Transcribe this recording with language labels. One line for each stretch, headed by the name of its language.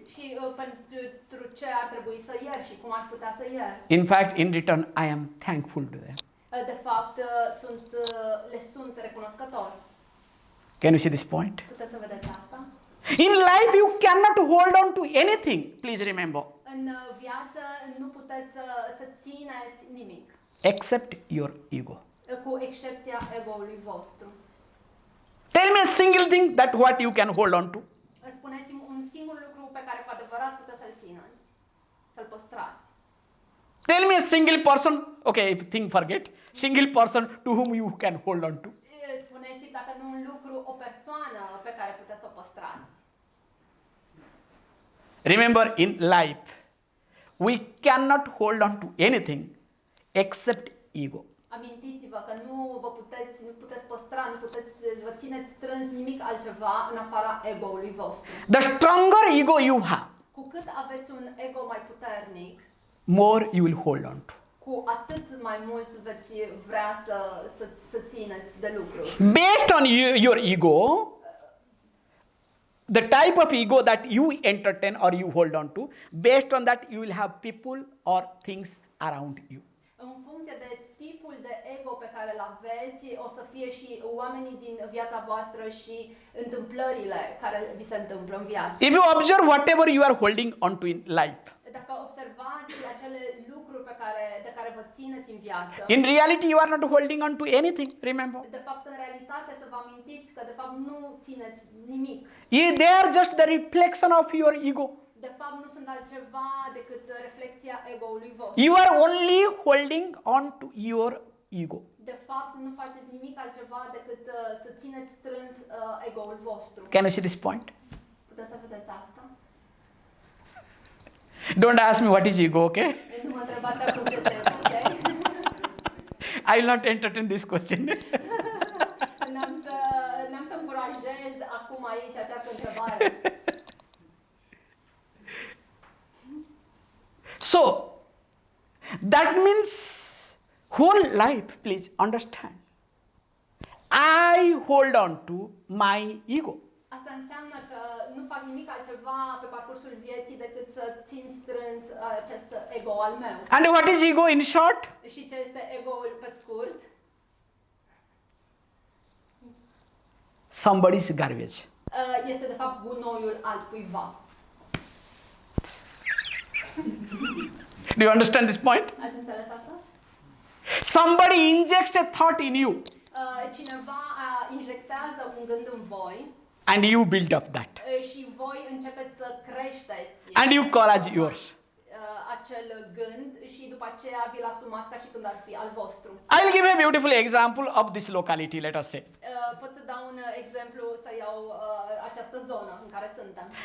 Romanian: Și pentru ce ar trebui să iert și cum aș putea să iert?
English: In fact, in return, I am thankful to them.
Romanian: De fapt, le sunt recunoscător.
English: Can you see this point?
Romanian: Puteți să vedeți asta?
English: In life, you cannot hold on to anything. Please remember.
Romanian: În viață nu puteți să țineți nimic.
English: Except your ego.
Romanian: Cu excepția ego-ului vostru.
English: Tell me a single thing that what you can hold on to.
Romanian: Spuneți-mi un singur lucru pe care cu adevărat puteți să-l țineți, să-l păstrați.
English: Tell me a single person, okay, think forget, single person to whom you can hold on to.
Romanian: Spuneți-mi dacă nu un lucru, o persoană pe care puteți să o păstrați.
English: Remember, in life, we cannot hold on to anything except ego.
Romanian: Amintiți-vă că nu puteți păstra, nu puteți vă țineți strâns nimic altceva în afara ego-ului vostru.
English: The stronger ego you have,
Romanian: Cu cât aveți un ego mai puternic,
English: more you will hold on to.
Romanian: cu atât mai mult veți vrea să țineți de lucruri.
English: Based on your ego, the type of ego that you entertain or you hold on to, based on that you will have people or things around you.
Romanian: În funcție de tipul de ego pe care îl aveți, o să fie și oamenii din viața voastră și întâmplările care vi se întâmplă în viață.
English: If you observe whatever you are holding on to in life,
Romanian: Dacă observați acele lucruri de care vă țineți în viață,
English: in reality you are not holding on to anything, remember.
Romanian: de fapt, în realitate, să vă amintiți că de fapt nu țineți nimic.
English: They are just the reflection of your ego.
Romanian: De fapt, nu sunt altceva decât reflecția ego-ului vostru.
English: You are only holding on to your ego.
Romanian: De fapt, nu faceți nimic altceva decât să țineți strâns ego-ul vostru.
English: Can you see this point?
Romanian: Puteți să vedeți asta?
English: Don't ask me what is ego, okay?
Romanian: Nu mă întrebați acum ce este ego, ok?
English: I will not entertain this question.
Romanian: N-am să încurajez acum aici această întrebare.
English: So, that means whole life, please understand. I hold on to my ego.
Romanian: Asta înseamnă că nu fac nimic altceva pe parcursul vieții decât să țin strâns acest ego al meu.
English: And what is ego in short?
Romanian: Și ce este ego-ul pe scurt?
English: Somebody's garbage.
Romanian: Este de fapt gunoiul altcuiva.
English: Do you understand this point?
Romanian: Ați înțeles asta?
English: Somebody injects a thought in you
Romanian: Cineva injectează un gând în voi
English: and you build up that.
Romanian: Și voi începeți să creșteți
English: And you call as yours.
Romanian: acel gând și după aceea vi-l asumați ca și când ar fi al vostru.
English: I'll give a beautiful example of this locality, let us say.
Romanian: Pot să dau un exemplu, să iau această zonă în care suntem.